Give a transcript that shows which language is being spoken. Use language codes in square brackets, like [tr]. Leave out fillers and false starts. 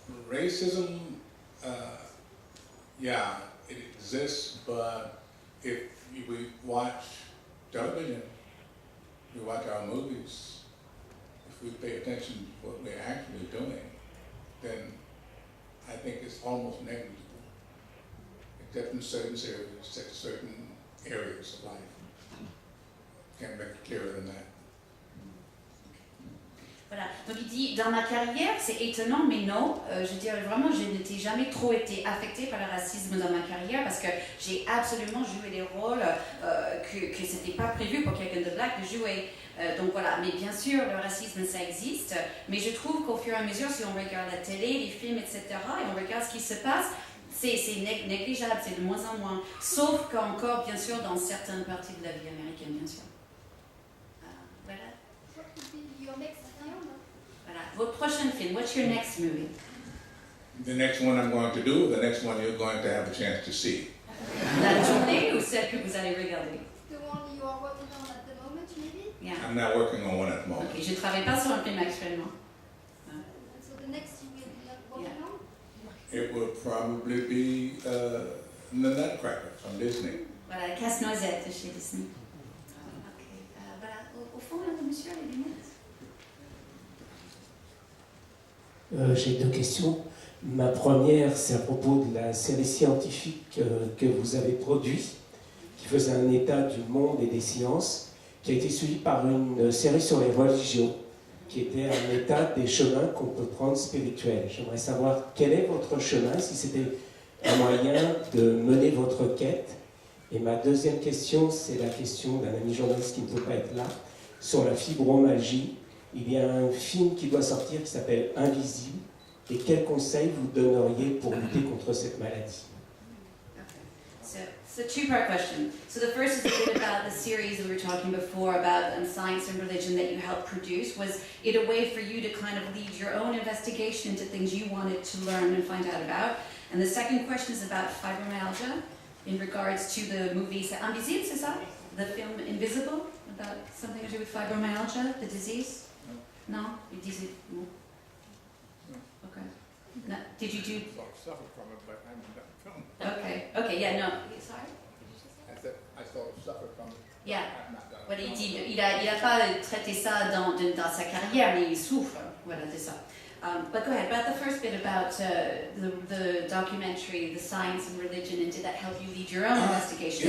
[en] Racism, yeah, it exists, but if we watch television, we watch our movies, if we pay attention to what we're actually doing, then I think it's almost negligible, except in certain areas of life. Can't make it clearer than that. [fr] Voilà, donc il dit, dans ma carrière, c'est étonnant, mais non, je dirais vraiment, je n'étais jamais trop été affectée par le racisme dans ma carrière parce que j'ai absolument joué des rôles que c'était pas prévu pour quelqu'un de black de jouer. Donc voilà, mais bien sûr, le racisme, ça existe, mais je trouve qu'au fur et à mesure, si on regarde la télé, les films, etc., et on regarde ce qui se passe, c'est négligeable, c'est de moins en moins, sauf qu'encore, bien sûr, dans certaines parties de la vie américaine, bien sûr. Voilà. Voilà. Votre prochain film, [en] what's your next movie? The next one I'm going to do, the next one you're going to have a chance to see. [fr] La journée ou celle que vous allez regarder? [en] The one you are working on at the moment, maybe? Yeah. I'm not working on one at the moment. [fr] Okay, je travaille pas sur un film actuellement. [en] So the next you will be working on? It will probably be The Nutcracker from Disney. [fr] Voilà, la Casse-Noisette chez Disney. Ok, voilà, au fond, là, le monsieur a les lunettes. J'ai deux questions. Ma première, c'est à propos de la série scientifique que vous avez produite, qui faisait un état du monde et des sciences, qui a été suivie par une série sur les religions, qui était un état des chemins qu'on peut prendre spirituels. J'aimerais savoir quel est votre chemin, si c'était un moyen de mener votre quête. Et ma deuxième question, c'est la question d'un ami journaliste qui ne peut pas être là, sur la fibromalgie. Il y a un film qui doit sortir qui s'appelle Invisible. Et quels conseils vous donneriez pour lutter contre cette maladie? [en] So two-part question. So the first is a bit about the series that we were talking before about science and religion that you helped produce. Was it a way for you to kind of lead your own investigation into things you wanted to learn and find out about? And the second question is about fibromyalgia in regards to the movie Invisible, [fr] c'est ça? [en] The film Invisible, about something to do with fibromyalgia, the disease? No? You disait no. Okay. No. Did you do? Suffer from it, but I haven't done film. Okay. Okay. Yeah. No. Sorry. I said I sort of suffer from it. Yeah. I've not done it. [fr] Voilà, il dit, il a pas traité ça dans sa carrière, mais il souffre. Voilà, c'est ça. [en] But go ahead. About the first bit about the documentary, the science and religion, and did that help you lead your own investigation?